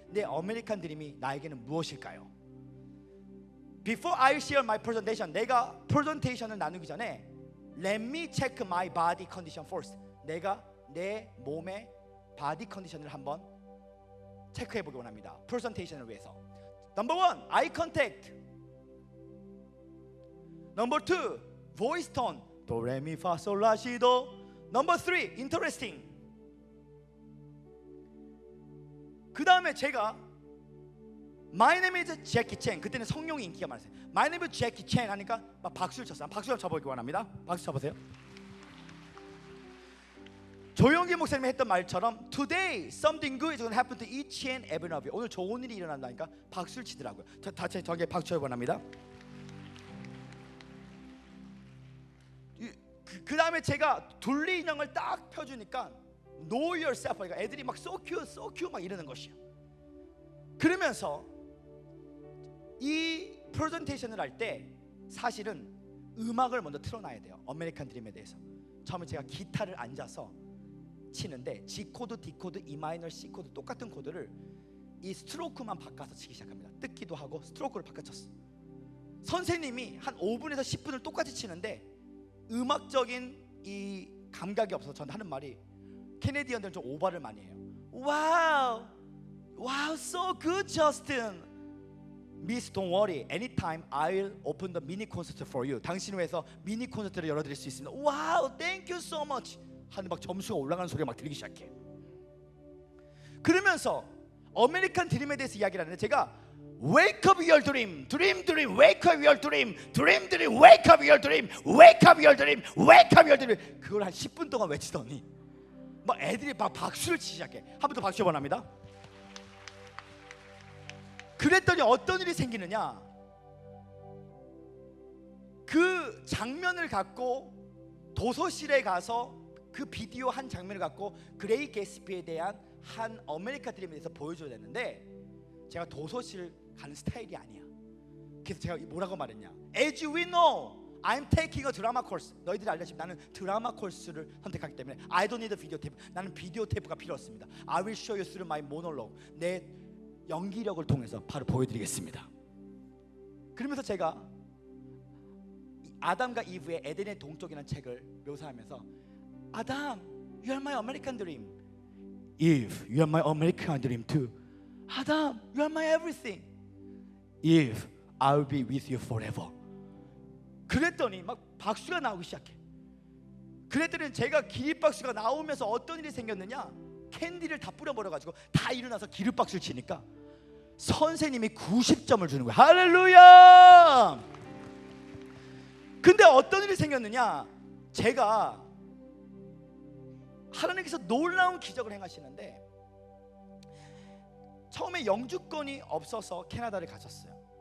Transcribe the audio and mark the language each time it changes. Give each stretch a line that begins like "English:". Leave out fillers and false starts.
Korean: 내 아메리칸 드림이 나에게는 무엇일까요?
English: Before I share my presentation,
Korean: 내가 프레젠테이션을 나누기 전에
English: Let me check my body condition first.
Korean: 내가 내 몸의 바디 컨디션을 한번 체크해 보기 원합니다. 프레젠테이션을 위해서.
English: Number 1, eye contact. Number 2, voice tone. Do, re, mi, fa, sol, la, si, do. Number 3, interesting.
Korean: 그 다음에 제가
English: My name is Jackie Chan.
Korean: 그때는 성룡이 인기가 많았어요.
English: My name is Jackie Chan
Korean: 하니까 막 박수를 쳤어요. 박수 한번 쳐보기 원합니다. 박수 쳐보세요. 조용기 목사님이 했던 말처럼
English: Today something good is going to happen to each and every of you.
Korean: 오늘 좋은 일이 일어난다니까 박수를 치더라고요. 다시 저에게 박수 쳐보기 원합니다. 그 다음에 제가 둘리 인형을 딱 펴주니까
English: Know yourself
Korean: 하니까 애들이 막
English: so cute
Korean: 막 이러는 것이요. 그러면서 이 프레젠테이션을 할 때 사실은 음악을 먼저 틀어놔야 돼요. 아메리칸 드림에 대해서. 처음에 제가 기타를 앉아서 치는데 G 코드, D 코드, E 마이너, C 코드 똑같은 코드를 이 스트로크만 바꿔서 치기 시작합니다. 뜯기도 하고 스트로크를 바꿔쳤어. 선생님이 한 5분에서 10분을 똑같이 치는데 음악적인 이 감각이 없어서 저는 하는 말이, 캐네디언들은 좀 오버를 많이 해요.
English: Wow, wow, so good, Justin. Miss, don't worry. Anytime I'll open the mini concert for you.
Korean: 당신을 위해서 미니 콘서트를 열어드릴 수 있습니다.
English: Wow, thank you so much.
Korean: 하는 막 점수가 올라가는 소리가 막 들리기 시작해. 그러면서 아메리칸 드림에 대해서 이야기를 하는데 제가
English: Wake up your dream, dream, dream, wake up your dream, dream, dream, wake up your dream, wake up your dream, wake up your dream.
Korean: 그걸 한 10분 동안 외치더니 막 애들이 막 박수를 치기 시작해. 한 번 더 박수 원합니다. 그랬더니 어떤 일이 생기느냐, 그 장면을 갖고 도서실에 가서 그 비디오 한 장면을 갖고 그레이 게스피에 대한 한 아메리카 드림에 대해서 보여줘야 되는데 제가 도서실 가는 스타일이 아니야. 그래서 제가 뭐라고 말했냐?
English: As we know, I'm taking a drama course.
Korean: 너희들이 알다시피 나는 드라마 코र्스를 선택하기 때문에
English: I don't need a video tape.
Korean: 나는 비디오 테이프가 필요 없습니다.
English: I will show you through my monologue.
Korean: 내 연기력을 통해서 바로 보여드리겠습니다. 그러면서 제가 아담과 이브의 에덴의 동쪽이라는 책을 묘사하면서 아담,
English: you are my American dream. Eve, you are my American dream too. 아담, you are my everything. Eve, I will be with you forever.
Korean: 그랬더니 막 박수가 나오기 시작해. 그랬더니 제가 기립박수가 나오면서 어떤 일이 생겼느냐, 캔디를 다 뿌려버려가지고 다 일어나서 기립박수를 치니까 선생님이 90점을 주는 거야. 할렐루야. 근데 어떤 일이 생겼느냐, 제가 하나님께서 놀라운 기적을 행하시는데 처음에 영주권이 없어서 캐나다를 갔었어요.